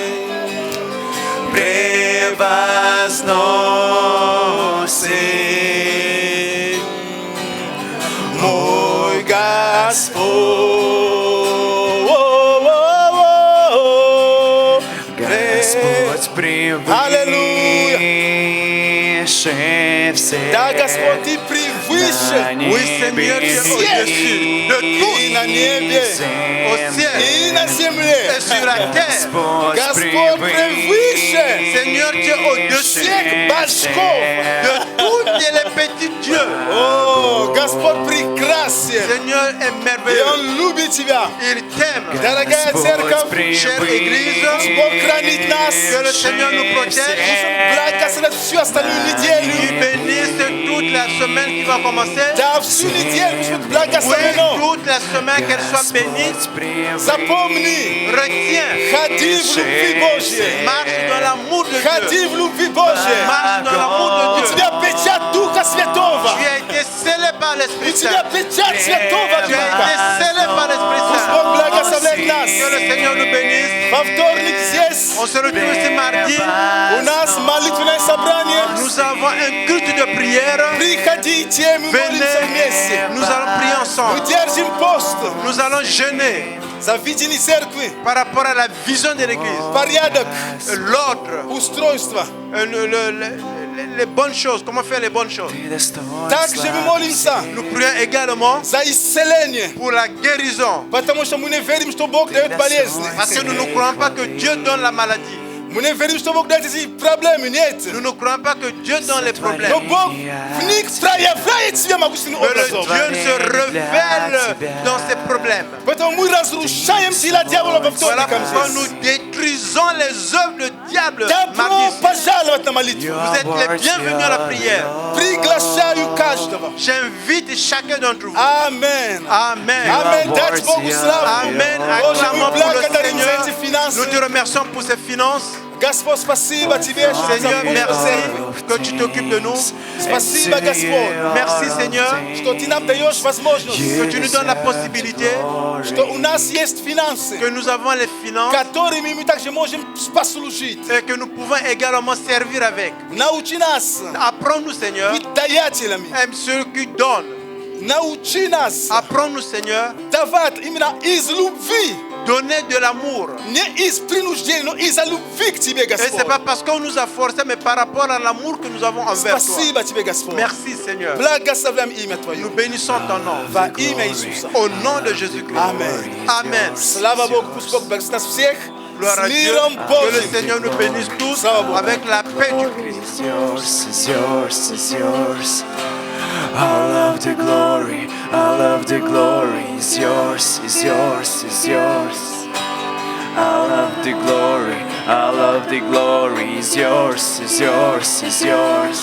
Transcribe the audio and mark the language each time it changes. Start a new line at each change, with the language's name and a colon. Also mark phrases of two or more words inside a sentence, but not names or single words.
Russian: Превозносим мой Господь. Господь превыше всех. Да, Господь, Ты превыше.
French: Oui, Seigneur, tu es au-dessus de tout.
Russian: И на небе,
French: Au ciel
Russian: и на земле.
French: et sur la terre.
Russian: Господь превыше
French: Seigneur, tu es au-dessus
Russian: всех башков.
French: de tous les petits dieux.
Russian: О, Господь прекрасен.
French: Seigneur est
Russian: И
French: merveilleux.
Russian: Он любит Тебя.
French: Il t'aime.
Russian: Дорогая церковь,
French: Chère Église,
Russian: Бог хранит нас.
French: que le Seigneur nous protège.
Russian: Благословит всю остальную
French: Il
Russian: неделю.
French: bénisse toute la semaine qui va commencer.
Russian: Да, всю неделю пусть будет
French: Oui,
Russian: благословено.
French: toute la semaine qu'elle soit bénie.
Russian: Запомни,
French: Retiens.
Russian: ходи в любви Божьей.
French: Marche dans l'amour de Dieu.
Russian: Ходи в любви Божьей.
French: Marche dans l'amour
Russian: У
French: de Dieu.
Russian: тебя печать Духа Святого.
French: Tu as été scellé par
Russian: У
French: l'Esprit
Russian: тебя
French: Saint.
Russian: печать Святого
French: Tu as été
Russian: Духа.
French: scellé par l'Esprit
Russian: Пусть
French: Saint.
Russian: Бог благословляет нас.
French: Que le Seigneur nous bénisse.
Russian: Во вторник здесь
French: On se retrouve ce mardi.
Russian: у нас молитвенное собрание.
French: Nous avons un culte de prière.
Russian: Приходите, мы молимся вместе.
French: Venez, nous allons prier
Russian: Мы
French: ensemble.
Russian: держим пост
French: Nous allons jeûner
Russian: за видение церкви,
French: par rapport à la vision de l'Église.
Russian: порядок,
French: L'ordre,
Russian: устройство.
French: les bonnes choses, comment faire les bonnes choses.
Russian: Также мы молимся
French: Nous prions également
Russian: за исцеление,
French: pour la guérison.
Russian: потому что мы не верим, что Бог дает болезни.
French: Parce que nous ne croyons pas que Dieu donne la maladie.
Russian: Мы не верим, что Бог дает эти проблемы, нет.
French: Nous ne croyons pas que Dieu donne les problèmes.
Russian: Но Бог в них проявляет себя могущественным
French: Que le
Russian: образом.
French: Dieu se révèle dans ses problèmes.
Russian: Поэтому мы разрушаем дела дьявола во
French: Voilà
Russian: вторникам
French: pourquoi
Russian: здесь.
French: nous détruisons les œuvres du diable.
Russian: Добро
French: mardi.
Russian: пожаловать на молитву.
French: Vous êtes les bienvenus à la prière.
Russian: Приглашаю каждого.
French: J'invite chacun d'entre vous. Amen. Amen.
Russian: Amen. Дать Богу славу.
French: Amen.
Russian: Боже, мы
French: Acclamons pour le
Russian: благодарим за
French: Seigneur.
Russian: эти финансы.
French: Nous te remercions pour ces finances.
Russian: Господь, спасибо Тебе, что Ты
French: Seigneur,
Russian: заботишься о церкви.
French: merci que tu t'occupes de nous.
Russian: Спасибо, Господь,
French: Merci Seigneur
Russian: что Ты нам даешь возможность,
French: que tu nous donnes la possibilité,
Russian: что у нас есть финансы,
French: que nous avons les finances
Russian: которыми мы также можем послужить.
French: et que nous pouvons également servir avec.
Russian: Научи нас
French: Apprends-nous Seigneur,
Russian: быть даятелями.
French: aime ceux qui donnent.
Russian: Научи нас
French: Apprends-nous Seigneur,
Russian: давать именно из любви,
French: donner de l'amour.
Russian: не из принуждения, но из-за любви к Тебе,
French: Et c'est
Russian: Господь.
French: pas parce qu'on nous a forcé, mais par rapport à l'amour que nous avons envers toi.
Russian: Спасибо Тебе, Господь.
French: Merci Seigneur.
Russian: Благословляем имя
French: Nous
Russian: Твое
French: bénissons ton nom.
Russian: во имя Иисуса.
French: Au nom de Jésus-Christ. Amen. Amen.
Russian: Слава Богу, пусть Бог благословит нас всех
French: Gloire à
Russian: с
French: Dieu.
Russian: миром
French: Que le
Russian: Божьим.
French: Seigneur nous bénisse tous
Russian: Слава Богу.
French: avec la paix du Christ.
English: It's yours, it's yours, it's yours. All of the glory, all of the glory is yours, is yours, is yours. All of the glory, all of the glory is yours, is yours, is yours.